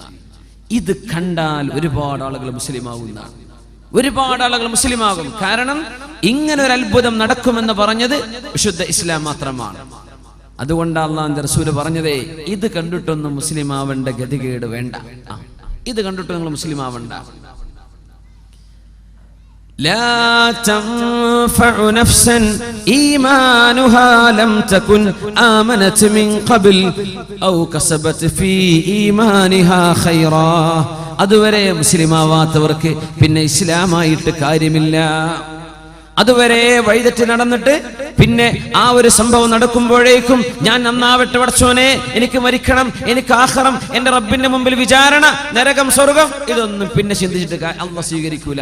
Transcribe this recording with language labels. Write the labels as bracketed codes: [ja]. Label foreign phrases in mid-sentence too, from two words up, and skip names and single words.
[ml] ഇത് കണ്ടാൽ ഒരുപാട് ആളുകൾ മുസ്ലിമാവുന്ന, ഒരുപാട് ആളുകൾ മുസ്ലിമാകും. കാരണം ഇങ്ങനെ ഒരു അത്ഭുതം നടക്കുമെന്ന് പറഞ്ഞത് വിശുദ്ധ ഇസ്ലാം മാത്രമാണ്. അതുകൊണ്ട് അല്ലാഹുവിന്റെ റസൂൽ പറഞ്ഞതേ, ഇത് കണ്ടിട്ടൊന്നും മുസ്ലിം ആവേണ്ട ഗതികേട് വേണ്ട. ഇത് കണ്ടിട്ട് നിങ്ങൾ മുസ്ലിം ആവണ്ട. [ar] لا تنفع نفسا إيمانها لم تكن آمنت من قبل أو كسبت في إيمانها خيرا. [ml] അതുവരെ മുസ്ലിമാവാത്തവർക്ക് പിന്നെ ഇസ്ലാമായിട്ട് കാര്യമില്ല. അതുവരെ വഴിതെറ്റി നടന്നിട്ട് പിന്നെ ആ ഒരു സംഭവം നടക്കുമ്പോഴേക്കും ഞാൻ നന്നാവട്ടെ പടച്ചോനെ, എനിക്ക് മരിക്കണം, എനിക്ക് ആഖിറം, എന്റെ റബ്ബിന്റെ മുമ്പിൽ വിചാരണ, നരകം, സ്വർഗം, ഇതൊന്നും പിന്നെ ചിന്തിച്ചിട്ട് അള്ളാഹു സ്വീകരിക്കൂല.